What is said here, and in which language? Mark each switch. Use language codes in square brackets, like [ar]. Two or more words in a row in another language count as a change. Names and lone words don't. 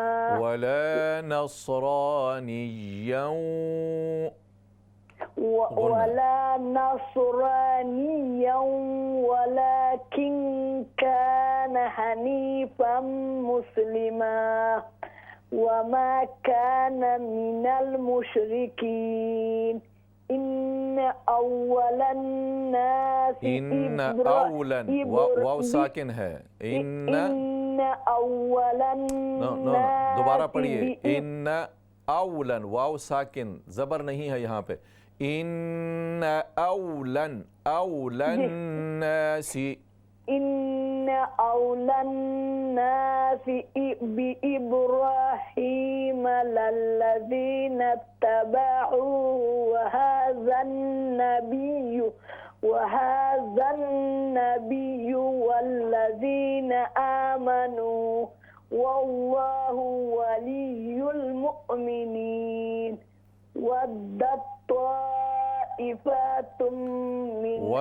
[ar] ولا نصرانيا ولا نصرانيا ولكن كان حنيفا مسلما وما كان من المشركين. إن أولى الناس إن أولى, [hi] वाव साकिन है। इन [ar] अव्वलन [hi] दोबारा पढ़िए। [ar] إن أولى, [hi] वाव साकिन, ज़बर नहीं है यहाँ पे। [ar] إن أولى أولى الناس, إن أولى الناس بإبراهيم للذين اتبعوه وهذا النبي والذين آمنوا والله ولي المؤمنين. وودت طائفة من